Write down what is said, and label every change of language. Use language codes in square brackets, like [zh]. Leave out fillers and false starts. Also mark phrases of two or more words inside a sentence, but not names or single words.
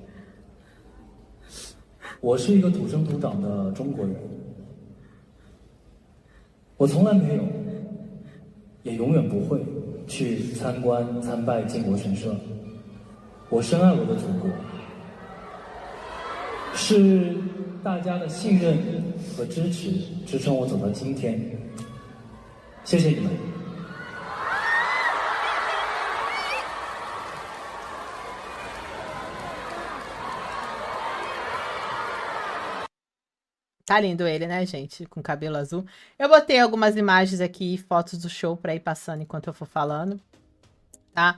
[zh] 我是一个土生土长的中国人，我从来没有，也永远不会去参观参拜靖国神社。我深爱我的祖国，是大家的信任和支持支撑我走到今天。谢谢你们。 [pt] Tá lindo ele, né, gente? Com cabelo azul. Eu botei algumas imagens aqui, fotos do show pra ir passando enquanto eu for falando, tá?